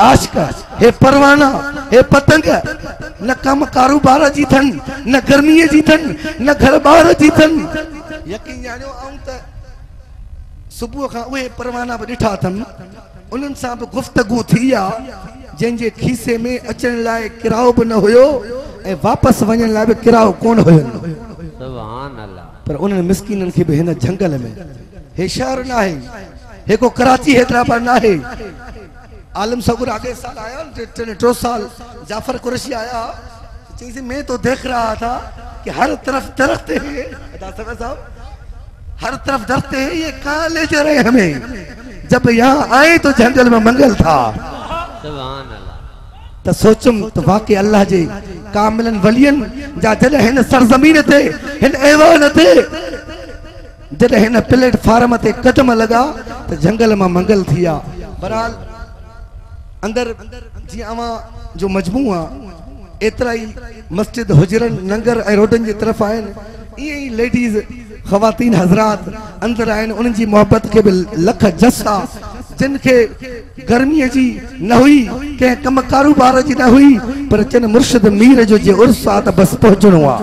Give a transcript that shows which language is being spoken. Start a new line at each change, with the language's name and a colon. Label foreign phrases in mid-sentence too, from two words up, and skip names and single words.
Sindhi: आशिक हे परवाना हे पतंग न कम कारोबार जी थन न गर्मीअ जी थन न घर बार जी थन यकीन ॼाणियो ऐं त सुबुह खां उहे परवाना बि ॾिठा अथनि उन्हनि सां बि गुफ़्तगू थी आहे जंहिंजे खीसे में अचण लाइ किरायो बि न हुयो ऐं वापसि वञण लाइ बि किरायो कोन हुयो
Arabic: سبحان الله
Sindhi: पर उन्हनि मिसकीननि खे बि हिन जंगल में हे शहर न आहे
Urdu: हे को कराची हैदराबाद न आहे عالم سگر آگے سال آیا 2 سال جعفر قریشی آیا چیز میں تو دیکھ رہا تھا کہ ہر طرف درخت ہے صاحب ہر طرف درخت ہے یہ کہاں لے جا رہے ہمیں جب یہاں آئے تو جنگل میں منگل تھا
Arabic: سبحان الله
Sindhi: तो सोचुम तो वाकई अल्लाह जे कामिलन वलियन जा जॾहिं हिन सरज़मीन ते हिन ऐवान ते जॾहिं हिन प्लेटफार्म ते कदम लगा तो
Urdu: جنگل میں منگل
Sindhi: थिया बहरहाल अंदर जी अवां जो मजमू आहे एतिरा ई मस्जिद हुजरन नंगर ऐं रोडनि जी तरफ़ आहिनि ईअं ई लेडीज़ ख़वातीन हज़रात अंदर आहिनि उन्हनि जी मोहबत खे बि लख जस आहे जिन खे गर्मीअ जी न हुई कंहिं कम कारोबार जी न हुई पर चन मुर्शिद मीर जो जे उर्स आहे त बसि पहुचणो आहे